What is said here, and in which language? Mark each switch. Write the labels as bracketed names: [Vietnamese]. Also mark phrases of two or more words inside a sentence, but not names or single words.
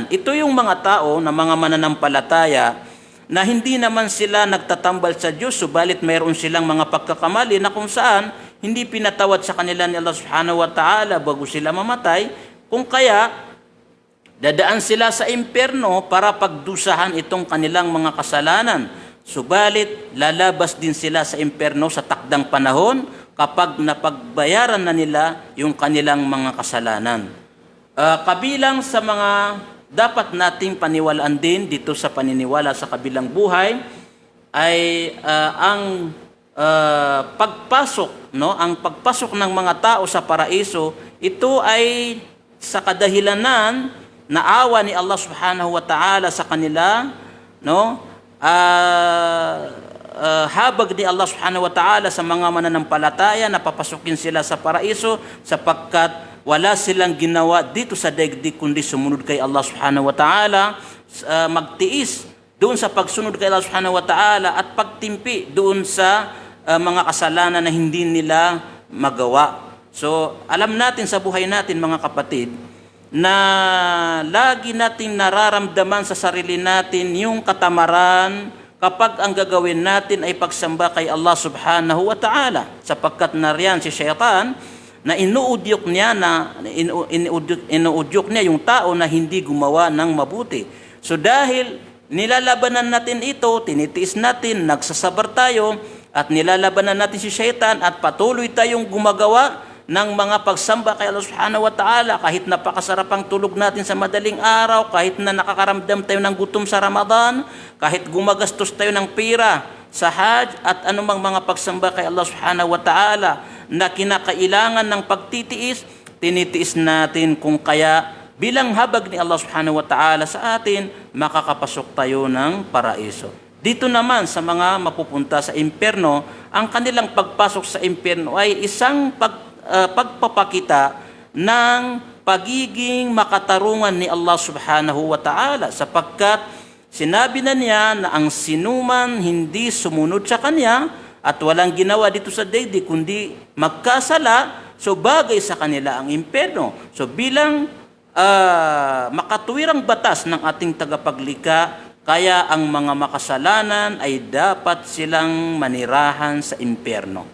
[Filipino] Ito yung mga tao na mga mananampalataya na hindi naman sila nagtatambal sa Diyos, subalit mayroon silang mga pagkakamali na kung saan hindi pinatawad sa kanila ni Allah [Arabic] سبحانه وتعالى [Filipino] bago sila mamatay, kung kaya dadaan sila sa impyerno para pagdusahan itong kanilang mga kasalanan. Subalit lalabas din sila sa impyerno sa takdang panahon kapag napagbayaran na nila yung kanilang mga kasalanan. Kabilang sa mga dapat nating paniwalaan din dito sa paniniwala sa kabilang buhay ay ang pagpasok, no? Ang pagpasok ng mga tao sa paraiso, ito ay sa kadahilanan na awa ni Allah [Arabic] سبحانه وتعالى [Filipino] sa kanila, no? Habag ni Allah [Arabic] سبحانه وتعالى [Filipino] sa mga mananampalataya na papasukin sila sa paraiso sapagkat wala silang ginawa dito sa daigdig kundi sumunod kay Allah [Arabic] سبحانه وتعالى, [Filipino] magtiis doon sa pagsunod kay Allah [Arabic] سبحانه وتعالى [Filipino] at pagtimpi doon sa mga kasalanan na hindi nila magawa. So alam natin sa buhay natin mga kapatid na lagi nating nararamdaman sa sarili natin yung katamaran kapag ang gagawin natin ay pagsamba kay Allah [Arabic] سبحانه وتعالى, [Filipino] sapagkat nariyan si Shaytan na inuudyok niya yung tao na hindi gumawa ng mabuti. So dahil nilalabanan natin ito, tinitiis natin, nagsasabar tayo at nilalabanan natin si Shaytan at patuloy tayong gumagawa ng mga pagsamba kay Allah [Arabic] سبحانه وتعالى, [Filipino] kahit napakasarap ang tulog natin sa madaling araw, kahit na nakakaramdam tayo ng gutom sa Ramadan, kahit gumagastos tayo ng pera sa Hajj at anumang mga pagsamba kay Allah [Arabic] سبحانه وتعالى [Filipino] na kinakailangan ng pagtitiis, tinitiis natin kung kaya bilang habag ni Allah [Arabic] سبحانه وتعالى [Filipino] sa atin, makakapasok tayo ng paraiso. Dito naman sa mga mapupunta sa impyerno, ang kanilang pagpasok sa impyerno ay isang pagpapakita ng pagiging makatarungan ni Allah [Arabic] سبحانه وتعالى, [Filipino] sapagkat sinabi na niya na ang sinuman hindi sumunod sa kanya at walang ginawa dito sa daigdig kundi magkasala, so bagay sa kanila ang impyerno. So bilang makatuwirang batas ng ating tagapaglikha, kaya ang mga makasalanan ay dapat silang manirahan sa impyerno.